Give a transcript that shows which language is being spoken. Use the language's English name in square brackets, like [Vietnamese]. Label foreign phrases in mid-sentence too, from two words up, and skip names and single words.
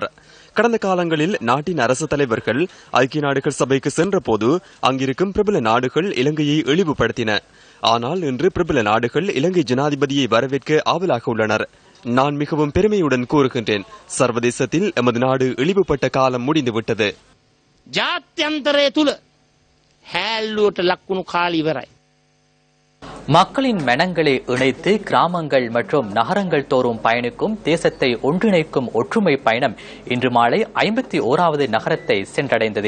[Tamil] கடந்த காலங்களில் நாட்டின் அரசு தலைவர்கள் ஐக்கிய நாடுகள் சபைக்கு சென்றபோது அங்கிருக்கும் பிரபல நாடுகள் இலங்கையை இழிவுபடுத்தின. ஆனால் இன்று பிரபல நாடுகள் இலங்கை ஜனாதிபதியை வரவேற்க ஆவலாக உள்ளனர். நான் மிகவும் பெருமையுடன் கூறுகின்றேன், சர்வதேசத்தில் எமது நாடு இழிவுபட்ட காலம் முடிந்துவிட்டது. [Sinhala] ජාත්‍යන්තරේ තුළ හෑල්ලුවට ලක්වුණු කාලය ඉවරයි. [Tamil] மக்களின் மனங்களை இணைத்து கிராமங்கள் மற்றும் நகரங்கள் தோறும் பயணிக்கும் தேசத்தை ஒன்றிணைக்கும் ஒற்றுமை பயணம் இன்று மாலை 51வது நகரத்தை சென்றடைந்தது.